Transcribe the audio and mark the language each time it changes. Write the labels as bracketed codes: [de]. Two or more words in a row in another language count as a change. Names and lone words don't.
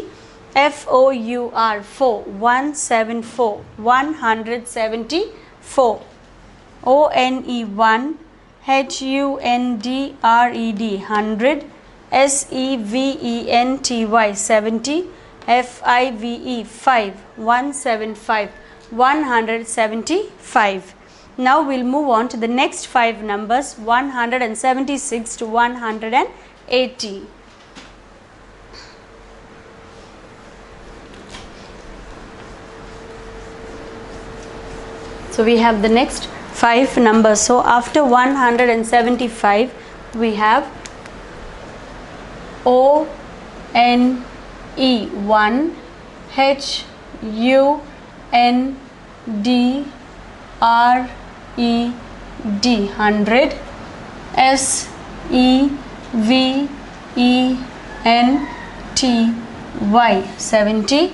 [en] F O U R 4 174 174. O N E 1 H U N D R E D 100. S E V E N T Y 70. F I V E 5 175 175. Now we'll move on to the next 5 numbers, 176 to 180. So we have the next 5 numbers. So after 175 we have O N E 1 H U N D R E D 100. S E V E N T Y 70.